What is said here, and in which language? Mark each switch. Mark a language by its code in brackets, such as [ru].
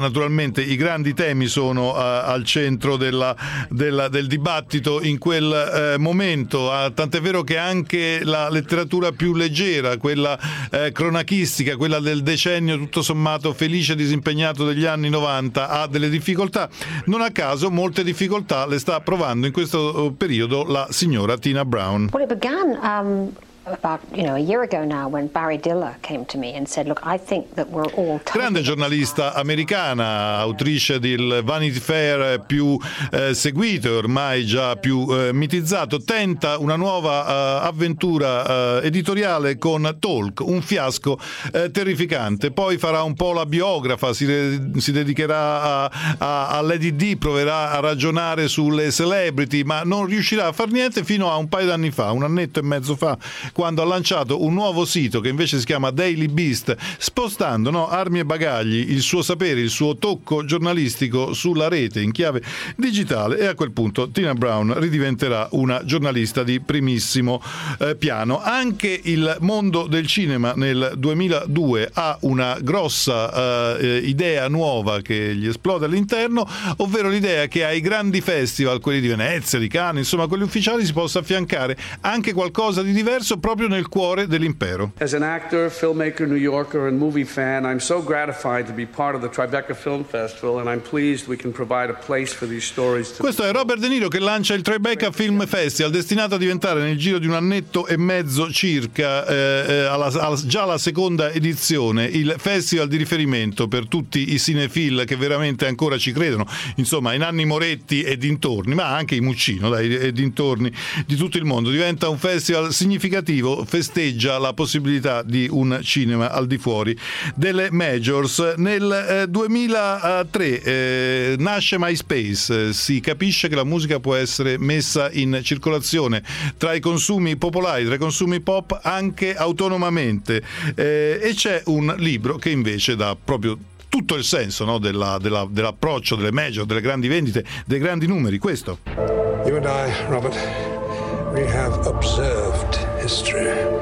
[it] Naturalmente i grandi temi sono al centro del dibattito in quel momento, tant'è vero che anche la letteratura più leggera, quella cronachistica, quella del decennio tutto sommato felice e disimpegnato degli anni 90, ha delle difficoltà. Non a caso molte difficoltà le sta provando in questo periodo la signora Tina Brown. [en] Well, it began about, you know, a year ago now when Barry Diller came to me and said, look, I think that we're all talking. [it] Grande giornalista americana, autrice del Vanity Fair più seguito e ormai già più mitizzato, tenta una nuova avventura editoriale con Talk, un fiasco terrificante. Poi farà un po' la biografa, si dedicherà a Lady D, proverà a ragionare sulle celebrity, ma non riuscirà a far niente fino a un paio d'anni fa, un annetto e mezzo fa, quando ha lanciato un nuovo sito che invece si chiama Daily Beast, spostando, no, armi e bagagli, il suo sapere, il suo tocco giornalistico sulla rete in chiave digitale, e a quel punto Tina Brown ridiventerà una giornalista di primissimo piano. Anche il mondo del cinema nel 2002 ha una grossa idea nuova che gli esplode all'interno, ovvero l'idea che ai grandi festival, quelli di Venezia, di Cannes, insomma quelli ufficiali, si possa affiancare anche qualcosa di diverso proprio nel cuore dell'impero. [en] As an actor, filmmaker, New Yorker and movie fan, I'm so gratified to be part of the Tribeca Film Festival and I'm pleased we can provide a place for these stories. [it] Questo è Robert De Niro che lancia il Tribeca Film Festival, destinato a diventare nel giro di un annetto e mezzo circa già la seconda edizione, il festival di riferimento per tutti i cinefil che veramente ancora ci credono, insomma, in Anni Moretti e dintorni, ma anche in Muccino, dai, e dintorni di tutto il mondo. Diventa un festival significativo, festeggia la possibilità di un cinema al di fuori delle majors. Nel 2003 nasce MySpace, si capisce che la musica può essere messa in circolazione tra i consumi popolari, tra i consumi pop, anche autonomamente, e c'è un libro che invece dà proprio tutto il senso, no, dell'approccio delle major, delle grandi vendite, dei grandi numeri. Questo. [en] You and I, Robert, we have observed history.